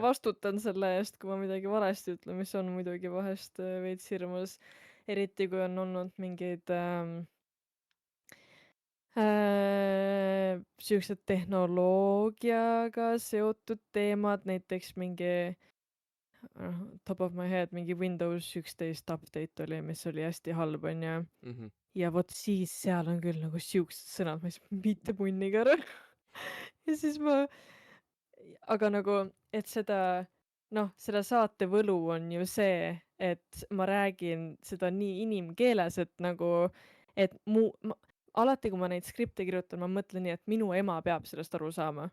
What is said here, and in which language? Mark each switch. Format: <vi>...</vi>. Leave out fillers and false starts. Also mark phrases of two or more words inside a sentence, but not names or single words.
<et>vastutan selle eest, kui ma midagi valesti ütlen, mis on muidugi vahest veits hirmus. Eriti kui on olnud mingeid siuksed tehnoloogiaga seotud teemad, näiteks mingi</et> <en>top of my head</en> <et>mingi Windows 11 update oli, mis oli hästi halb, onju. Mhm. Ja vot siis seal on küll nagu siuksed sõnad, ma ei saa mitte punniga aru. ja siis ma, aga nagu, et seda, noh, selle saate võlu on ju see, et ma räägin seda nii inimkeeles, et nagu, et alati, kui ma neid skripte kirjutan, ma mõtlen nii, et minu ema peab sellest aru saama,</et>